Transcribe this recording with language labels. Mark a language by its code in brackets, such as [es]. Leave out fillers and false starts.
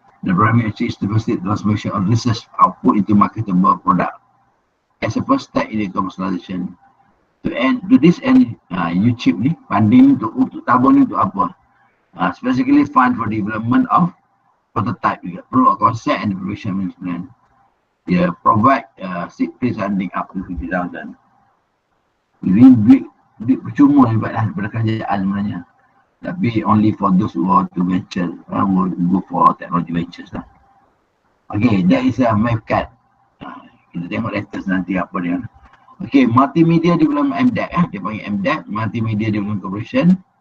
[en] The primary aim is to facilitate transformation of research output into marketable product as a first step in the commercialization. To this end, [ms] YouTube ni funding untuk tabung ni untuk apa? [en] Specifically fund for development of prototype, proof of concept and preparation plan. Dia provide seed funding up to 50,000. [ms] Ini duit percuma lah daripada kerajaan sebenarnya. [en] Tapi only for those who want to venture, will go for technology ventures lah. Okay, that is a MAVCAT. [ms] Kita tengok latest nanti apa dia. [en] Okay, Multimedia Development MDEC. [ms] Dia panggil MDEC, [en] Multimedia Development Corporation.